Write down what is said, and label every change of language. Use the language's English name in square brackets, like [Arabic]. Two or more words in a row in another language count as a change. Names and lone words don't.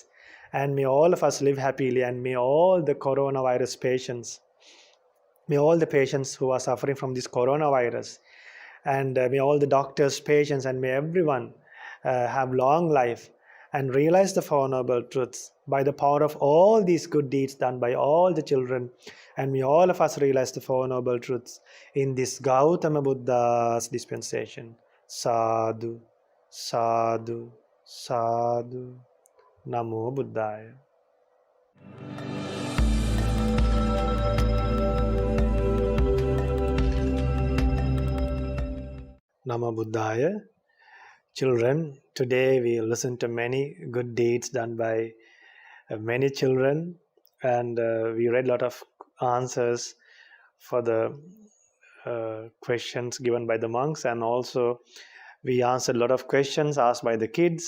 [English] And may all of us live happily, and may all the coronavirus patients, may all the patients who are suffering from this coronavirus, and may all the doctors, patients, and may everyone have long life and realize the Four Noble Truths by the power of all these good deeds done by all the children. And may all of us realize the Four Noble Truths in this Gautama Buddha's dispensation. [Pali] Sadhu, sadhu, sadhu. Namo Buddhaya. Namo Buddhaya. [English] Children, today we listen to many good deeds done by many children, and we read a lot of answers for the questions given by the monks, and also we answered a lot of questions asked by the kids.